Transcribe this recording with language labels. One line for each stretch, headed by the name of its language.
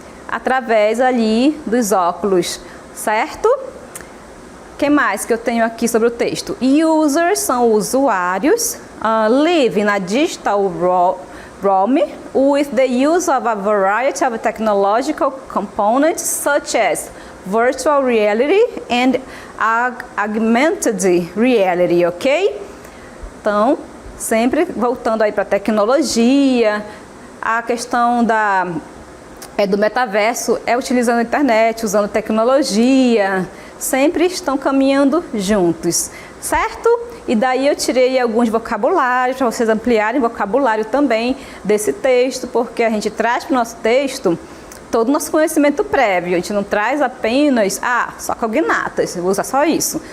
Portuguese: Através ali dos óculos, certo? O que mais que eu tenho aqui sobre o texto?
English: Users
Portuguese: são usuários,
English: live in a digital realm with the use of a variety of technological components such as virtual reality and augmented reality, ok?
Portuguese: Então, sempre voltando aí para a tecnologia, a questão do metaverso é utilizando a internet, usando tecnologia, sempre estão caminhando juntos, certo? E daí eu tirei alguns vocabulários para vocês ampliarem o vocabulário também desse texto, porque a gente traz para o nosso texto todo o nosso conhecimento prévio. A gente não traz apenas, só cognatas, eu vou usar só isso.